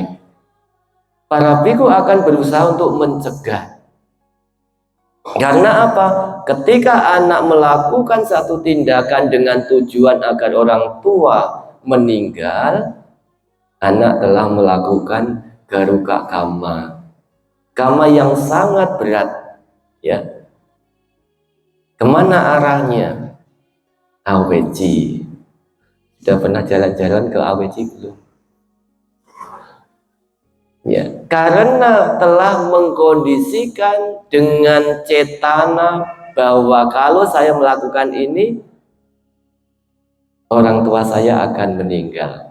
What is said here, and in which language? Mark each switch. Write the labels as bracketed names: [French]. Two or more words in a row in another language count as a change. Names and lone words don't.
[Indonesian] Para biku akan berusaha untuk mencegah. Karena apa? Ketika anak melakukan satu tindakan dengan tujuan agar orang tua meninggal, anak telah melakukan [Pali] garuka kama, kama [Indonesian] yang sangat berat, ya. Kemana arahnya? Aweci. Sudah pernah jalan-jalan ke Aweci belum? Ya, karena telah mengkondisikan dengan cetana bahwa kalau saya melakukan ini, orang tua saya akan meninggal.